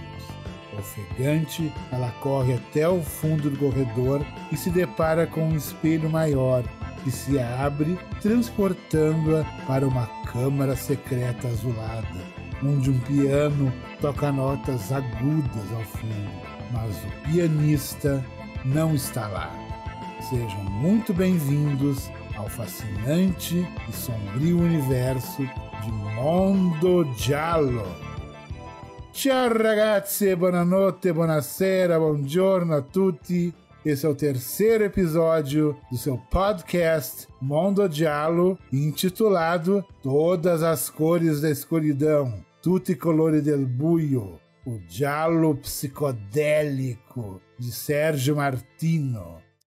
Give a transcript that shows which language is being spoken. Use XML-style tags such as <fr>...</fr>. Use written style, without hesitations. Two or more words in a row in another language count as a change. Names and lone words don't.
<pt>Ofegante, ela corre até o fundo do corredor e se depara com um espelho maior, que se abre, transportando-a para uma câmara secreta azulada, onde um piano toca notas agudas ao fundo, mas o pianista não está lá. Sejam muito bem-vindos ao fascinante e sombrio universo de Mondo Giallo.</pt> <it>Ciao ragazzi, buonanotte, buonasera, buongiorno a tutti.</it> <pt>Esse é o terceiro episódio do seu podcast Mondo Giallo, intitulado Todas as Cores da Escuridão, Tutti i colori del buio, o giallo psicodélico de Sergio Martino.</pt>